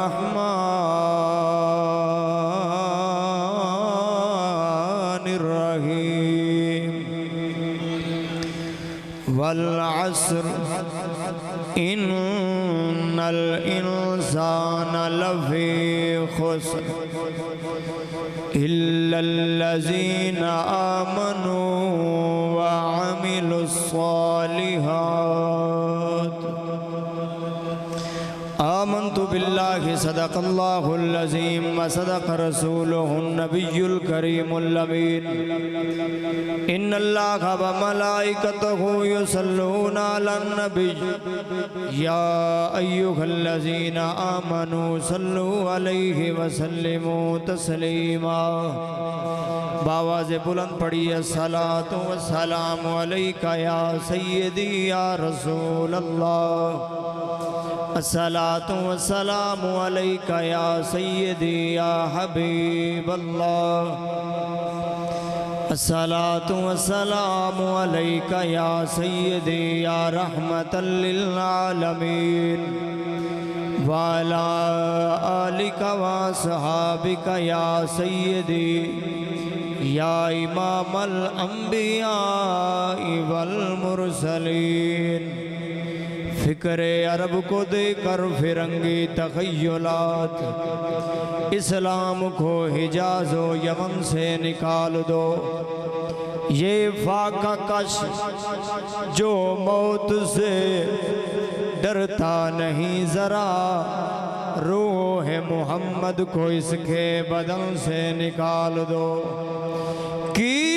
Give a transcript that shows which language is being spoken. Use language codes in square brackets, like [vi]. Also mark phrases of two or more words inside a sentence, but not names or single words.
[ar] الرحمن الرحيم والعصر إن الإنسان لفي خسر إلا الذين آمنوا وعملوا الصالحات آمنت بالله صدق الله العظيم وصدق رسوله النبي الكريم الأمين إن الله و ملائكته يصلون على النبي يا أيها الذين آمنوا صلوا عليه وسلموا تسليما [ur] باآوازِ بلند پڑھیے [ar] الصلاة والسلام عليك يا سيدي يا رسول الله الصلاة والسلام عليك يا سيدي يا حبيب الله الصلاة والسلام عليك يا سيدي يا رحمة لل عالمين وعلى آلك وأصحابك يا سيدي يا إمام الأنبياء والمرسلين [ur] فکرِ عرب کو دے کر فرنگی تخیلات اسلام کو حجاز و یمن سے نکال دو. یہ فاقہ کش جو موت سے ڈرتا نہیں ذرا روحِ محمد کو اس کے بدن سے نکال دو کہ